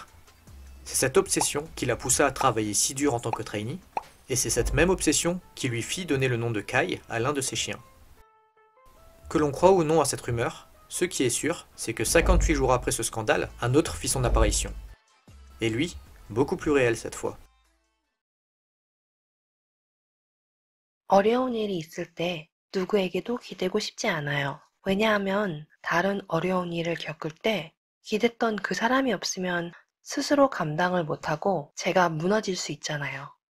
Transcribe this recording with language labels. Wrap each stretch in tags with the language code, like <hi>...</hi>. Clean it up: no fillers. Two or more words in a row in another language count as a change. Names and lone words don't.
<fr>C'est cette obsession qui l'a poussé à travailler si dur en tant que trainee, et c'est cette même obsession qui lui fit donner le nom de Kai à l'un de ses chiens. Que l'on croit ou non à cette rumeur, ce qui est sûr, c'est que 58 jours après ce scandale, un autre fit son apparition. Et lui, beaucoup plus réel cette fois.</fr> <ko>어려운 일이 있을 때 누구에게도 기대고 싶지 않아요. 왜냐하면 다른 어려운 일을 겪을 때 기댔던 그 사람이 없으면 스스로 감당을 못하고 제가 무너질 수 있잖아요.</ko>